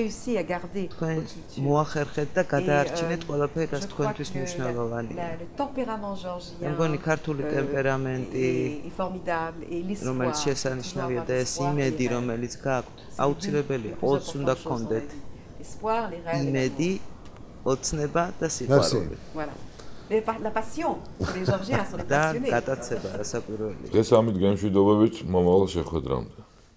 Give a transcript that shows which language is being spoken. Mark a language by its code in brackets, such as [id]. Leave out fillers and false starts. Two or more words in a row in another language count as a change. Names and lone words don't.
[ka] თქვენ მოახერხეთ და გადაარჩინეთ ყველაფერი, რაც თქვენთვის მნიშვნელოვანია. მე მგონი ქართული ტემპერამენტი, რომელიც შესანიშნავია და ეს იმედი, რომელიც გაქვთ, აუცილებელია. ყველს უნდა გქონდეთ იმედი, ოცნება და სიყვარული. [fr] La passion, les Georgiens sont les passionnés. [ka] და გატაცება რასაკვირველია. დღეს ამით გემშვიდობებით მომავალ შეხვედრამდე.